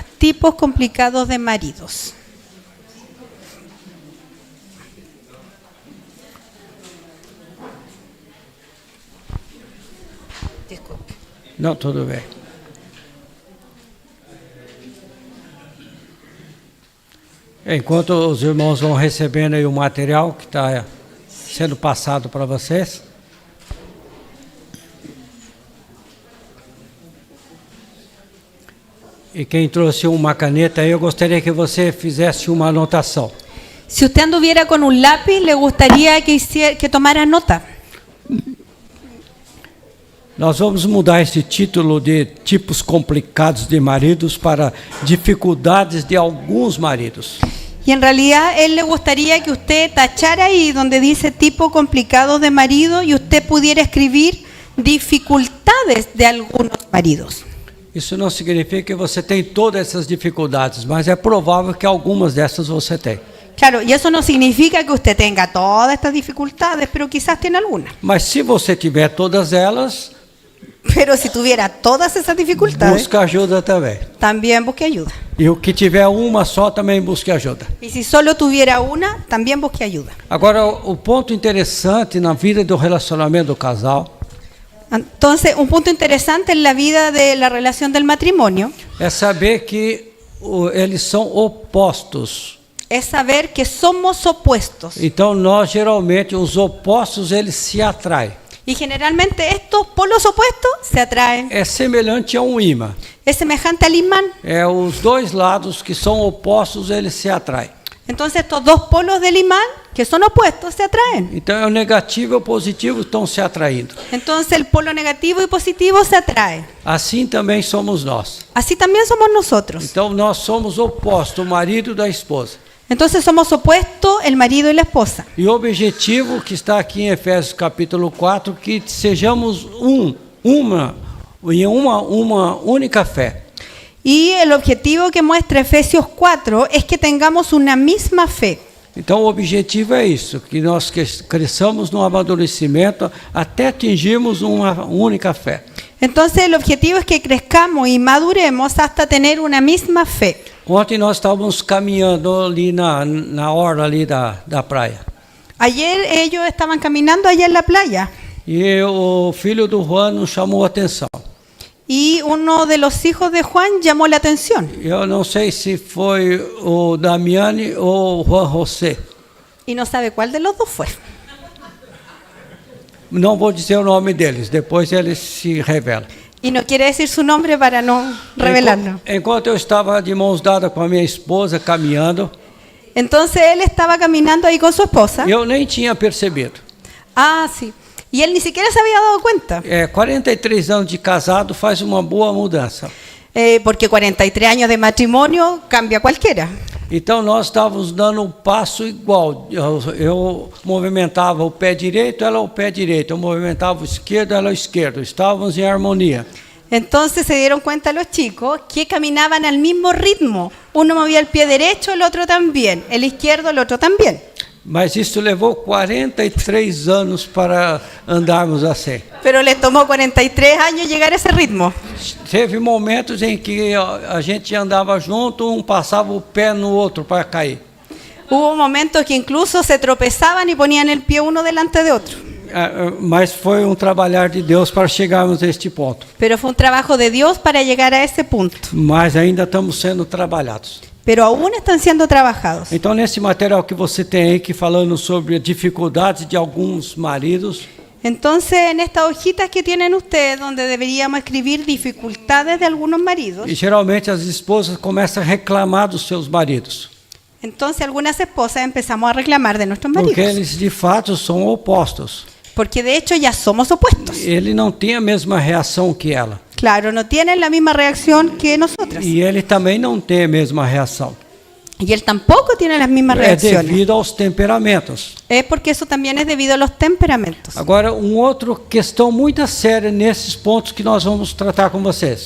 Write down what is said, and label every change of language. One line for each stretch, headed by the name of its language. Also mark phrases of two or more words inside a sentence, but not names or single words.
Portuguese: Tipos complicados de maridos.
Spanish: Disculpe.
Portuguese: Não, tudo bem. Enquanto os irmãos vão recebendo aí o material que está sendo passado para vocês. E quem trouxe uma caneta aí, eu gostaria que você fizesse uma anotação.
Spanish: Si usted anduviera con un lápiz, le gustaría que tomara nota.
Portuguese: Nós vamos mudar esse título de tipos complicados de maridos para dificuldades de alguns maridos.
Spanish: Y en realidad él le gustaría que usted tachara ahí donde dice tipo complicados de marido y usted pudiera escribir dificultades de algunos maridos.
Portuguese: Isso não significa que você tem todas essas dificuldades, mas é provável que algumas dessas você tem.
Spanish: Claro, y eso no significa que usted tenga todas estas dificultades, pero quizás tiene algunas.
Portuguese: Mas se você tiver todas elas,
Spanish: Pero si tuviera todas esas dificultades,
Portuguese: busca ajuda também.
Spanish: también busque ayuda.
Portuguese: E o que tiver uma só também busque ajuda.
Spanish: Y si solo tuviera una, también busque ayuda.
Portuguese: Agora, o ponto interessante na vida do relacionamento do casal
Spanish: Entonces, un punto interesante en la vida de la relación del matrimonio
Portuguese: é saber que eles são opostos.
Spanish: es saber que somos opuestos.
Portuguese: Então, nós geralmente, os opostos, eles se atraem.
Spanish: Y generalmente estos polos opuestos se atraen.
Portuguese: É semelhante a um imã.
Spanish: Es semejante al imán.
Portuguese: É os dois lados que são opostos, eles se atraem.
Spanish: Entonces estos dos polos del imán, que son opuestos, se atraen.
Portuguese: Então, o negativo e o positivo estão se atraindo.
Spanish: Entonces el polo negativo y positivo se atraen.
Portuguese: Assim também somos nós.
Spanish: Así también somos nosotros.
Portuguese: Então, nós somos opostos, o marido da esposa.
Spanish: Entonces somos opuestos el marido y la esposa.
Portuguese: E o objetivo que está aqui em Efésios capítulo 4, que sejamos uma única fé.
Spanish: Y el objetivo que muestra Efesios 4 es que tengamos una misma fe.
Portuguese: Então, o objetivo é isso, que nós cresçamos no amadurecimento até atingirmos uma única fé.
Spanish: Entonces el objetivo es que crezcamos y maduremos hasta tener una misma fe.
Portuguese: Ontem nós estávamos caminhando ali na orla ali da praia.
Spanish: Ayer ellos estaban caminando allá en la playa
Portuguese: E o filho do Juan nos chamou a atenção.
Spanish: y uno de los hijos de Juan llamó la atención.
Portuguese: Eu não sei se foi o Damiani ou o Juan José.
Spanish: Y no sabe cuál de los dos fue.
Portuguese: Não vou dizer o nome deles, depois eles se revelam.
Spanish: Y no quiere decir su nombre para no revelarlo.
Portuguese: Enquanto eu estava de mãos dadas com a minha esposa, caminhando,
Spanish: Entonces él estaba caminando ahí con su esposa.
Portuguese: eu nem tinha percebido.
Spanish: Ah, sí. Y él ni siquiera se había dado cuenta.
Portuguese: 43 anos de casado faz uma boa mudança.
Spanish: Porque 43 años de matrimonio cambia cualquiera.
Portuguese: Então nós estávamos dando um passo igual. Eu movimentava o pé direito, ela o pé direito. Eu movimentava o esquerdo, ela o esquerdo. Estávamos em harmonia.
Spanish: Entonces se dieron cuenta los chicos que caminaban al mismo ritmo. Uno movía el pie derecho, el otro también. El izquierdo, el otro también.
Portuguese: Mas isso levou 43 anos para andarmos assim.
Spanish: Pero les tomó 43 años llegar a ese ritmo.
Portuguese: Teve momentos em que a gente andava junto, um passava o pé no outro para cair.
Spanish: Hubo momentos que incluso se tropezaban y ponían el pie uno delante de otro.
Portuguese: Mas foi um trabalhar de Deus para chegarmos a este ponto.
Spanish: Pero fue un trabajo de Dios para llegar a ese punto.
Portuguese: Mas ainda estamos sendo trabalhados.
Spanish: pero aún están siendo trabajados.
Portuguese: Então, nesse material que você tem aí, que falando sobre a dificuldade de alguns maridos,
Spanish: Entonces, en estas hojitas que tienen ustedes, donde deberíamos escribir dificultades de algunos maridos,
Portuguese: e geralmente as esposas começam a reclamar dos seus maridos,
Spanish: entonces algunas esposas empezamos a reclamar de nuestros porque maridos,
Portuguese: eles de fato são opostos.
Spanish: porque de hecho ya somos opuestos.
Portuguese: Ele não tem a mesma reação que ela,
Spanish: Claro, no tienen la misma reacción que nosotras.
Portuguese: e ele também não tem a mesma reação.
Spanish: Y él tampoco tiene las mismas
Portuguese: É
Spanish: reacciones.
Portuguese: devido aos temperamentos.
Spanish: Es porque eso también es debido a los temperamentos.
Portuguese: Agora, outra questão muito séria nesses pontos que nós vamos tratar com vocês.